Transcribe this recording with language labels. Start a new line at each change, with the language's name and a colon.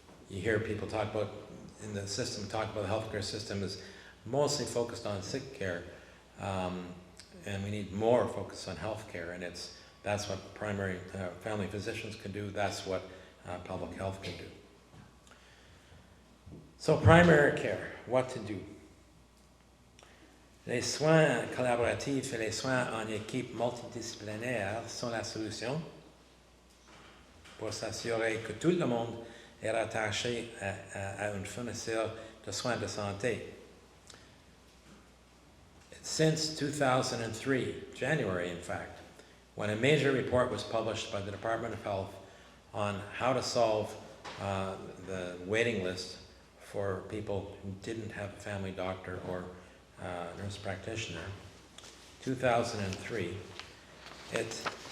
English: You hear people talk about, in the system, talk about the healthcare system is mostly focused on sick care, and we need more focus on healthcare, and that's what primary family physicians can do, that's what public health can do. So primary care, what to do?
French: Les soins collaboratifs et les soins en équipe multidisciplinaire sont la solution pour s'assurer que tout le monde est rattaché à un fournisseur de soins de santé.
English: Since 2003, January in fact, when a major report was published by the Department of Health on how to solve the waiting list for people who didn't have a family doctor or nurse practitioner, 2003, it